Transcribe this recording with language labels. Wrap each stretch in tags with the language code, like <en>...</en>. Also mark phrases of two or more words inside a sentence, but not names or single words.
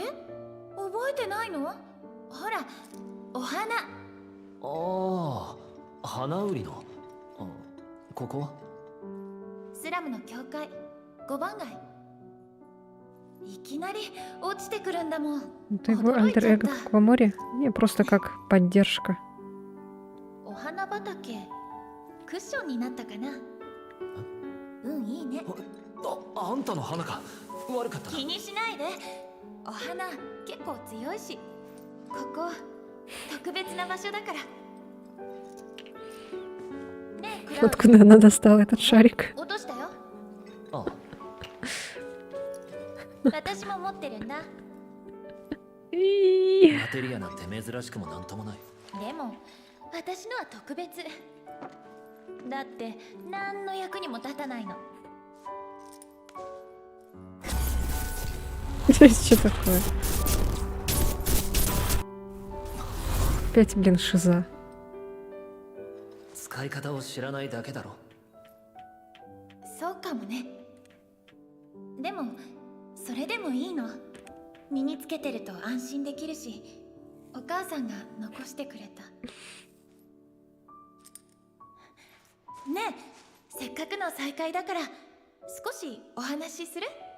<ja>覚えてないの？ほら、お花。ああ、花売りの。ここは？スラムの教会、5番街。いきなり落ちてくるんだもん。</ja> <ru>Это его альтер-эго в Акваморе? Не, просто как поддержка.</ru> <ja>お花畑、クッションになったかな。うん、いいね。あんたの花か。悪かったな。気にしないで。お花結構強いし、ここ特別な場所だから。ねえ、クラウド。</ja> <ru>Откуда она достала этот шарик?</ru> <ja>落としたよ。ああ。私も持ってるんだ。マテリアなんて珍しくもなんともない。でも私のは特別だって、何の役にも立たないの。</ja> <ru>Что такое? Опять, блин, шиза.</ru> <ja>使い方を知らないだけだろ。そうかもね。でもそれでもいいの。身につけてると安心できるし、お母さんが残してくれた。ねえ、せっかくの再会だから少しお話しする？</ja>